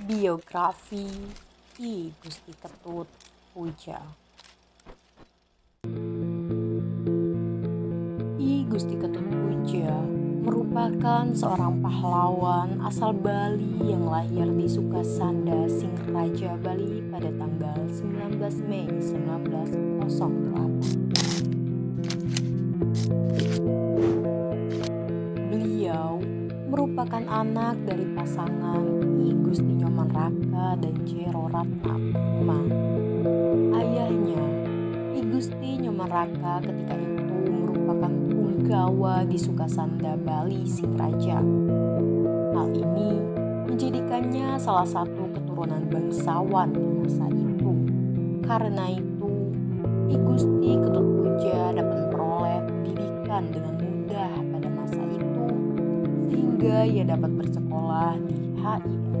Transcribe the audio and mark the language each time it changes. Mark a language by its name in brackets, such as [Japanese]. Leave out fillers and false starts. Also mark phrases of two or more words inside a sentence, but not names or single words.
[Indonesian] Biografi I Gusti Ketut Puja. I Gusti Ketut Puja merupakan seorang pahlawan asal Bali yang lahir di Sukasanda, Singaraja, Bali pada tanggal 19 Mei 1908. Beliau merupakan anak dari pasangan I Gusti Nyoman Raka dan Jero Ratna Kusuma. Ayahnya, I Gusti Nyoman Raka ketika itu merupakan punggawa di Sukasanda, Bali, Singaraja. Hal ini menjadikannya salah satu keturunan bangsawan di masa itu. Karena itu, I Gusti Ketut Puja dapat memperoleh pendidikan dengan mudah pada masa itu, sehingga ia dapat bersekolah di HIS.